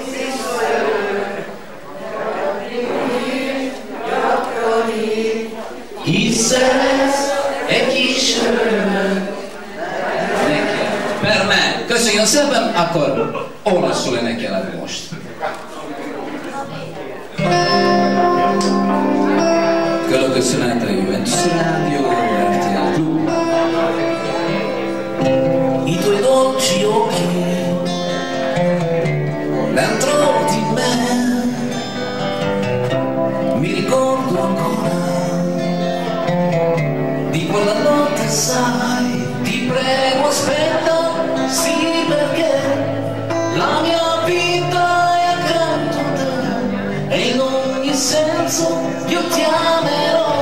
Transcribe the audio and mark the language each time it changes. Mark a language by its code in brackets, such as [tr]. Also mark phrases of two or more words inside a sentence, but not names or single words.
[hu] Hiszen egy kis öröm. [it] Per me. [hu] Köszönjön szépen, akkor olaszul énekelek most. [it] Quello che suonate Juventus Radio, RTL Club. I tuoi dolci occhi dentro di me, mi ricordo ancora di quella notte, sai, ti prego aspetta, sì, perché la mia vita è accanto a te e in ogni senso io ti amerò.